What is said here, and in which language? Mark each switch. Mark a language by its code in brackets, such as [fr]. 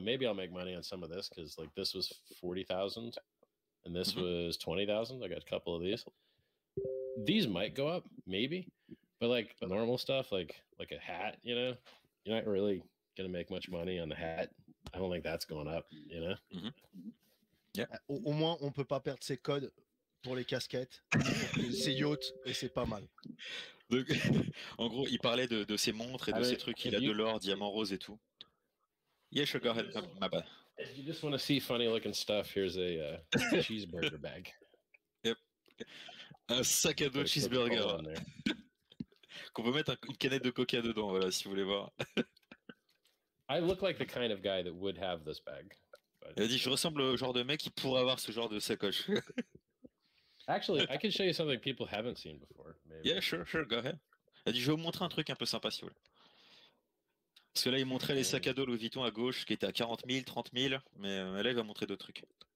[en] Maybe I'll make money on some of this because like this was 40,000, and this was 20,000. I got a couple of these. These might go up, maybe, but like normal stuff, like a hat, you know, you're not really gonna make much money on the hat. I don't think that's going up, you know. [fr] Au moins, on peut pas perdre ses codes pour les casquettes, ses yachts, et c'est pas mal. Donc, en gros, il parlait de ses montres et de ses trucs. Il a de l'or, diamant rose et tout. [en] Yeah, sure, go ahead. My bad. If you just want to see funny looking stuff, here's a cheeseburger bag. Yep. [fr] Un sac à dos cheeseburger. Qu'on peut mettre une canette de coca dedans, voilà, si vous voulez voir. [en] I look like the kind of guy that would have this bag. But... [fr] Il a dit, je ressemble au genre de mec qui pourrait avoir ce genre de sacoche. [en] Actually, I can show you something people haven't seen before. Maybe. Yeah, sure, go ahead. [fr] Il a dit, je vais vous montrer un truc un peu sympa, si vous voulez. Parce que là, il montrait les sacs à dos Louis Vuitton à gauche, qui étaient à 40 000, 30 000, mais là, il va montrer d'autres trucs.